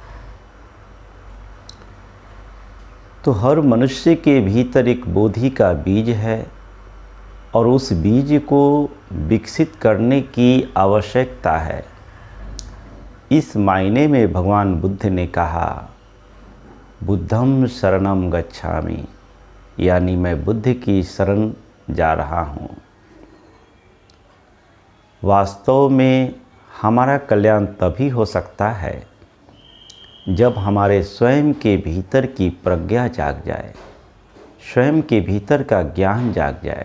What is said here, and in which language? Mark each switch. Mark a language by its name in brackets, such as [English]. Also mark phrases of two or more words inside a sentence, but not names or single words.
[Hindi] तो हर मनुष्य के भीतर एक बोधि का बीज है और उस बीज को विकसित करने की आवश्यकता है। इस मायने में भगवान बुद्ध ने कहा, [Pali] बुद्धं शरणं गच्छामि, [Hindi] यानी मैं बुद्ध की शरण जा रहा हूँ। वास्तव में हमारा कल्याण तभी हो सकता है जब हमारे स्वयं के भीतर की प्रज्ञा जाग जाए, स्वयं के भीतर का ज्ञान जाग जाए।